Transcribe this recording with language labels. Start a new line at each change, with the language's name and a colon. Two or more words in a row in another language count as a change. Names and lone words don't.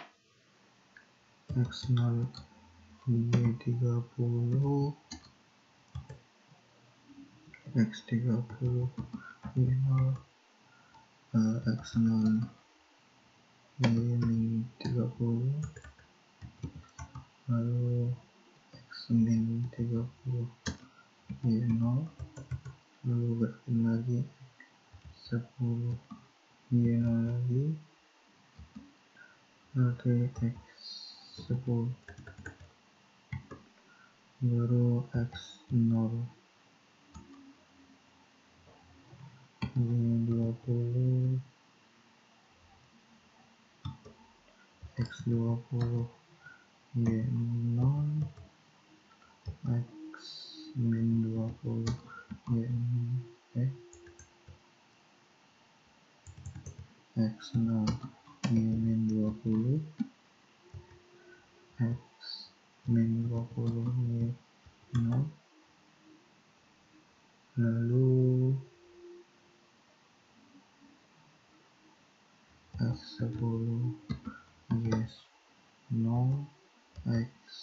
Indonesian: X 0 Y 30, X 30 Y 0, X 0 Y min 30, lalu X min 30 Y 0, lalu gerakin lagi 10 Y 0 lagi, oke, X 10, baru X 0 Y 20, X 20 Y 0, X min 20 Y X 0 Y min 20, X min 20 Y 0, lalu X 10 Y 0, X